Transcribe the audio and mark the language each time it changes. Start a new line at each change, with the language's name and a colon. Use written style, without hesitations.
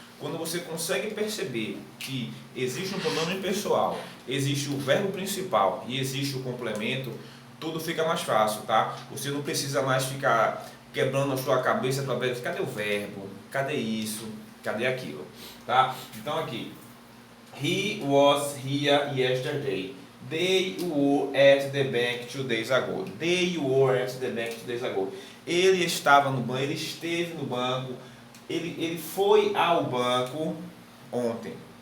Portuguese: Quando você consegue perceber que existe um pronome pessoal, existe o verbo principal e existe o complemento, tudo fica mais fácil, tá? Você não precisa mais ficar quebrando a sua cabeça para ver cadê o verbo, cadê isso, cadê aquilo, tá? Então aqui,
English: he was here yesterday. They were at the bank 2 days ago. They were at the bank 2 days ago.
Portuguese: Ele estava no banco, ele esteve no banco, ele foi ao banco ontem.